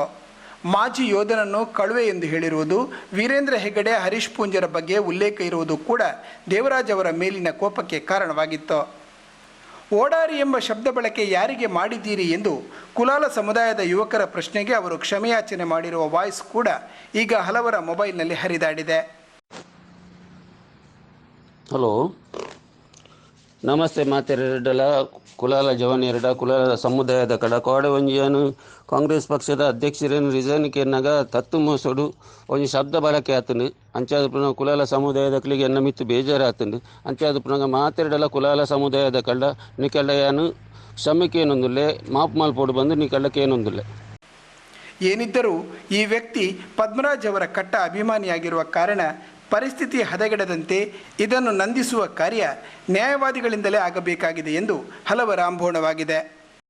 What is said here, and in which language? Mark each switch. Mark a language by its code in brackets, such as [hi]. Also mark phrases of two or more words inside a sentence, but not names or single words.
[kn] ಮಾಜಿ ಯೋಧನನ್ನು ಕಳುವೆ ಎಂದು ಹೇಳಿರುವುದು, ವೀರೇಂದ್ರ ಹೆಗಡೆ, ಹರೀಶ್ ಪೂಂಜರ ಬಗ್ಗೆ ಉಲ್ಲೇಖ ಇರುವುದು ಕೂಡ ದೇವರಾಜ್ ಅವರ ಮೇಲಿನ ಕೋಪಕ್ಕೆ ಕಾರಣವಾಗಿತ್ತು. ಓಡಾರಿ ಎಂಬ ಶಬ್ದ ಬಳಕೆ ಯಾರಿಗೆ ಮಾಡಿದ್ದೀರಿ ಎಂದು ಕುಲಾಲ ಸಮುದಾಯದ ಯುವಕರ ಪ್ರಶ್ನೆಗೆ ಅವರು ಕ್ಷಮೆಯಾಚನೆ ಮಾಡಿರುವ ವಾಯ್ಸ್ ಕೂಡ ಈಗ ಹಲವರ ಮೊಬೈಲ್ನಲ್ಲಿ ಹರಿದಾಡಿದೆ. ಹಲೋ, ನಮಸ್ತೆ. [tcy] ಮಾತೆರಡಲ ಕುಲಾಲ ಜವನಿಯರಡ ಕುಲಾಲ ಸಮುದಾಯದ ಕಡ ಕೋಡೆ ಒಂಜಿಯನು ಕಾಂಗ್ರೆಸ್ ಪಕ್ಷದ ಅಧ್ಯಕ್ಷರೇನು ರಿಸೈನ್ಗೆ ಎನ್ನಾಗ ತತ್ತು ಮೋಸೋಡು ಒಂಜಿ ಶಬ್ದ ಬಳಕೆ ಆತನು ಅಂಚಾದ ಪುನಃ ಕುಲಾಲ ಸಮುದಾಯದ ಕಲಿಗೆ ಎನ್ನ ಮಿತ್ತು ಬೇಜಾರಾತನು. ಅಂಚಾದ ಪುನಃ ಮಾತೆರಡಲ ಕುಲಾಲ ಸಮುದಾಯದ ಕಡ ನಿಕಲ್ಡಯಾನು ಕ್ಷಮೆಕೇನೊಂದುಲ್ಲೆ ಮಾಪ್ ಮಾಲ್ಪೋಡು ಬಂದು ನಿಕಲ್ಡಕ್ಕೇನೊಂದುಲ್ಲೆ. [kn] ಏನಿದ್ದರೂ ಈ ವ್ಯಕ್ತಿ ಪದ್ಮರಾಜ್ ಅವರ ಕಟ್ಟ ಅಭಿಮಾನಿಯಾಗಿರುವ ಕಾರಣ ಪರಿಸ್ಥಿತಿ ಹದಗೆಡದಂತೆ ಇದನ್ನು ನಂದಿಸುವ ಕಾರ್ಯ ನ್ಯಾಯವಾದಿಗಳಿಂದಲೇ ಆಗಬೇಕಾಗಿದೆ ಎಂದು ಹಲವರ ಅಂಬೋಣವಾಗಿದೆ.